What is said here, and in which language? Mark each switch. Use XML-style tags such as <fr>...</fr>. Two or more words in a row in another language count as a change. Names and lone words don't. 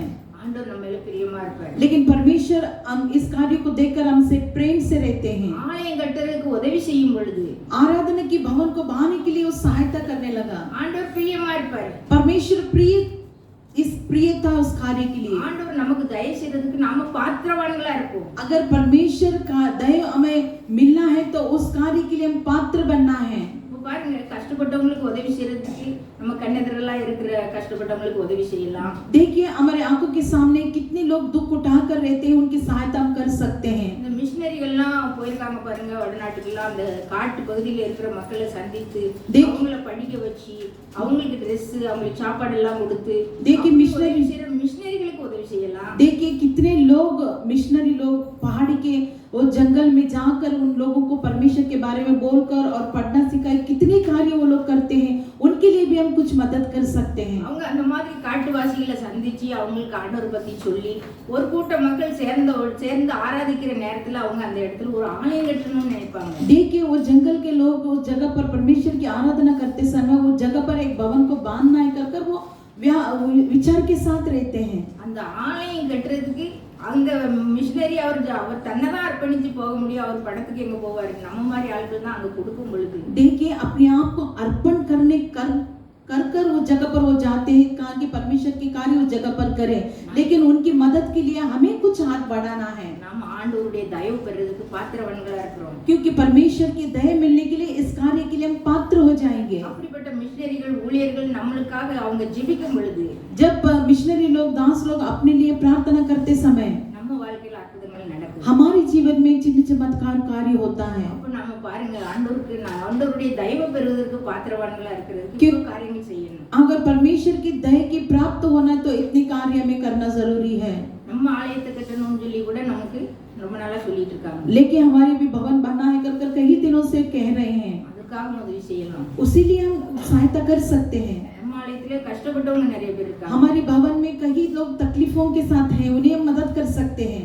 <ta>ஆண்டவர் நம்ம மேல பிரியமா இருப்பார்.</ta> <hi>लेकिन परमेश्वर हम इस कार्य को देखकर हमसे प्रेम से रहते हैं.</hi> <ta>ஆலயம் கட்டுறதுக்கு உதவி செய்யும் பொழுது</ta> <hi>आराधना की भवन को बढ़ाने के लिए वो सहायता करने लगा.</hi> <ta>ஆண்டவர் பிரியமா இருப்பார்.</ta> <hi>परमेश्वर प्रिय था उस कार्य के लिए.</hi> <ta>ஆண்டவர் நமக்கு தயவு செய்யறதுக்கு நாம பாத்திரவான்களா இருப்போம்.</ta> <hi>अगर परमेश्वर का दया हमें मिलना है तो उस कार्य के लिए हम पात्र बनना है.</hi> <ta>இப்ப பாருங்க, கஷ்டப்பட்டவங்களுக்கு உதவி செய்யறதுக்கு நம்ம கண்ணெதிரெல்லாம் இருக்கிற கஷ்டப்பட்டவங்களுக்கு உதவி செய்யலாம்.</ta> <hi>देखिए हमारे आंखों के सामने कितने लोग दुख उठा कर रहते हैं, उनकी सहायता हम कर सकते हैं.</hi> <ta>இந்த மிஷனரிகள்லாம் போயிருக்காங்க பாருங்க, வடநாட்டுக்கெல்லாம் அந்த காட்டு பகுதியில இருக்கிற மக்களை சந்தித்து அவங்கள படிக்க வச்சு அவங்களுக்கு ட்ரெஸ் அவங்களுக்கு சாப்பாடு எல்லாம் கொடுத்து மிஷனரிகளுக்கு உதவி செய்யலாம்.</ta> <hi>देखिए कितने लोग मिशनरी लोग पहाड़ी के वो जंगल में जाकर उन लोगों को परमेश्वर के बारे में बोलकर और पढ़ना सिखाए, कितने कार्य वो लोग करते हैं, उनके लिए भी हम कुछ मदद कर सकते हैं.</hi> <ta>அவங்க அந்த மாதிரி காட்டுவாசிகளை சந்திச்சு அவங்களுக்கு ஆண்டவர் பத்தி சொல்லி ஒரு கூட்ட மக்கள் சேர்ந்து ஆராதிக்கிற நேரத்துல அவங்க அந்த இடத்துல ஒரு ஆலயம் கட்டணும்னு நினைப்பாங்க.</ta> <hi>देखिए वो जंगल के लोग उस जगह पर परमेश्वर की आराधना करते समय वो जगह पर एक भवन को बांधना है कर वो विचार के साथ रहते हैं.</hi> <ta>அந்த ஆலயம் கட்டுறதுக்கு அந்த மிஷனரி அவர் தன்னதான் அர்ப்பணிச்சு போக முடியும். அவர் பணத்துக்கு எங்க போவாரு? நம்ம மாதிரி ஆட்கள் தான் அங்க கொடுக்கும் பொழுது</ta> <hi>देखिए अपने आप को अर्पण करने कर वो जगह पर वो जाते हैं, कहा कि परमेश्वर की कार्य उस जगह पर करें, लेकिन उनकी मदद के लिए हमें कुछ हाथ बढ़ाना है.</hi> <ta>நம்ம ஆண்டவருடைய தயவு பெறதுக்கு பாத்திரவான்களா இருக்கிறோம்.</ta> <hi>क्योंकि परमेश्वर की दया मिलने के लिए इस कार्य के लिए हम पात्र हो जाएंगे.</hi> <ta>அப்படிப்பட்ட மிஷனரிகள் ஊழியர்கள் நம்மளுக்காக அவங்க ஜெபிக்கும் பொழுது,</ta> <hi>जब मिशनरी लोग दास लोग अपने लिए प्रार्थना करते समय</hi> <ta>நம்ம வாழ்க்கையில அற்புதங்கள் நடக்கும்.</ta> <hi>हमारे जीवन में चिन्ह चमत्कार कार्य होता है.</hi> <ta>அப்ப நாம பாருங்க, ஆண்டவருடைய தயவு பெறுவதற்கு பாத்திரவான்களா இருக்கிறதுக்கு காரியங்கள் செய்யணும்.</ta> <hi>अगर परमेश्वर की दया की प्राप्त होना तो इतने कार्य हमें करना जरूरी है.</hi> <ta>நம்ம ஆலயத்தை கட்டணும்னு சொல்லி கூட நமக்கு ரொம்ப நாளா சொல்லிட்டு இருக்காங்க.</ta> <hi>लेकिन हमारे भी भवन बना है कर कई दिनों से कह रहे हैं,</hi> <ta>அதுக்காக உதவி செய்யலாம்.</ta> <hi>उसी लिए हम सहायता कर सकते हैं.</hi> <ta>நம்ம ஆலயத்திலே கஷ்டப்பட்டவங்க நிறைய பேர் இருக்காங்க.</ta> <hi>हमारे भवन में कई लोग तकलीफों के साथ हैं, उन्हें हम मदद कर सकते हैं.</hi>